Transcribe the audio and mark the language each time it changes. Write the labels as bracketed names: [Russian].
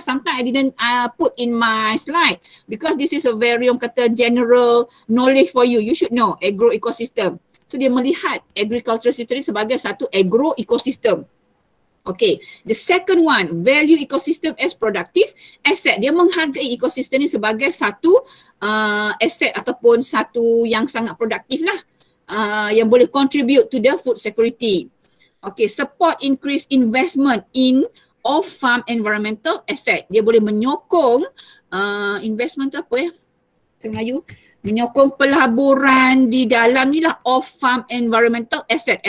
[English] Sometimes I didn't put in my slide because this is a very kata general knowledge for you. You should know agro-ecosystem. [Malay] So dia melihat agricultural system sebagai satu agro-ecosystem. [English] Okay, the second one, value ecosystem as productive asset. [Malay] Dia menghargai ekosistem ni sebagai satu asset ataupun satu yang sangat produktif lah. Yang boleh [English] contribute to the food security. Okay, support increase investment in off-farm environmental asset. [Malay] Dia boleh menyokong investment tu apa ya? Melayu. Menyokong pelaburan di dalam ni lah [English] off-farm environmental asset.